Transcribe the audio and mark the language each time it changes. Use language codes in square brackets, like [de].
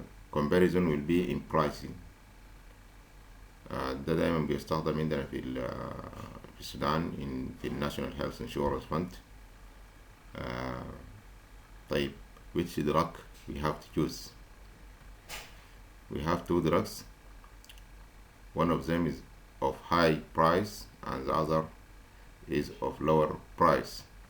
[en] Comparison will be in pricing. [ar] ده دايما بيستخدم عندنا في السودان في National Health Insurance Fund. [en] طيب, which drug we have to choose? We have two drugs. One of them is of high price and the other is of lower price.